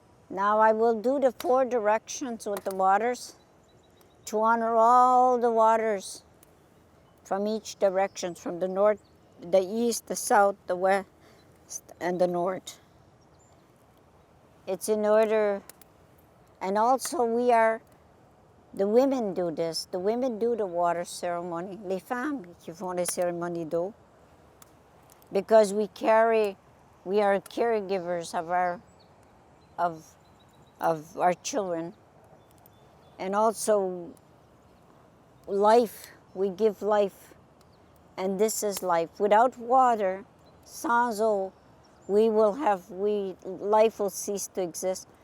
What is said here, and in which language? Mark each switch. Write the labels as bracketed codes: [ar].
[en] Now I will do the 4 directions with the waters to honor all the waters from each direction, from the north, the east, the south, the west, and the north. It's in order, and also the women do this. The women do the water ceremony. [fr] Les femmes qui font les cérémonies d'eau. [en] Because we are caregivers of our children. And also life, we give life. And this is life. Without water, [fr] sans eau, [en] life will cease to exist.